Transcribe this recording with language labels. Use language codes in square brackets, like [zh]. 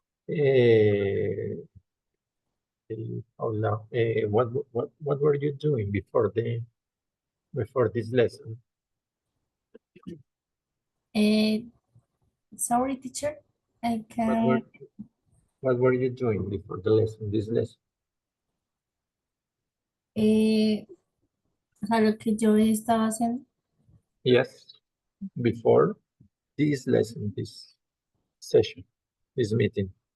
[en] Uh, Paula, what were you doing before this lesson? Sorry, teacher. I What were can. what were you doing before this lesson? [es] ¿Sabes lo que yo estaba haciendo? [en] Yes, before this lesson, this session, this meeting.